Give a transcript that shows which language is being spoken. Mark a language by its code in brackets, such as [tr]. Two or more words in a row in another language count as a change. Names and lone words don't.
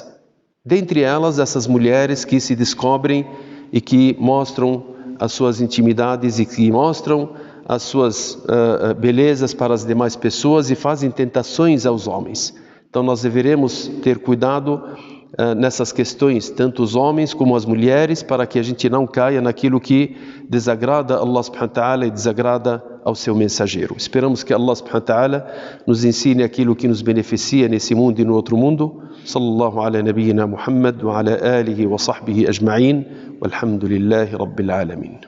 [pt] Dentre elas, essas mulheres que se descobrem e que mostram as suas intimidades e que mostram as suas belezas para as demais pessoas e fazem tentações aos homens. Então nós deveremos ter cuidado nessas questões, tanto os homens como as mulheres, para que a gente não caia naquilo que desagrada a [ar] الله سبحانه وتعالى [pt] e desagrada ao seu mensageiro. Esperamos que [ar] الله سبحانه وتعالى [pt] nos ensine aquilo que nos beneficia nesse mundo e no outro mundo. [ar] صلى الله على نبينا محمد وعلى آله وصحبه أجمعين. والحمد لله رب العالمين.